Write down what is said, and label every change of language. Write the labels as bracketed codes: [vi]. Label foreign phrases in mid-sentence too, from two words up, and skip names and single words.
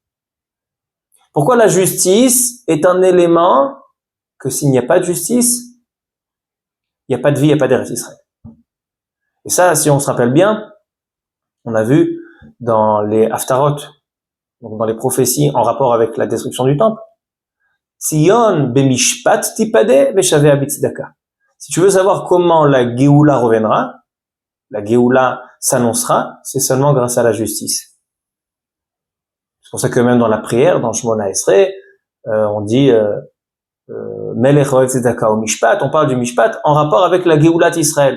[fr] Pourquoi la justice est un élément que s'il n'y a pas de justice, il n'y a pas de vie, il n'y a pas d'Eretz Israël. Et ça, si on se rappelle bien, on a vu dans les Haftarot, donc dans les prophéties en rapport avec la destruction du temple, [he] ציון במשפט תפדה ושביה בצדקה. [fr] Si tu veux savoir comment la Géoula reviendra, la Géoula s'annoncera, c'est seulement grâce à la justice. C'est pour ça que même dans la prière, dans Shemona Esrei, on dit [he] מלך אוהב צדקה [fr] ou Mishpat, on parle du Mishpat en rapport avec la Géoulat Israël.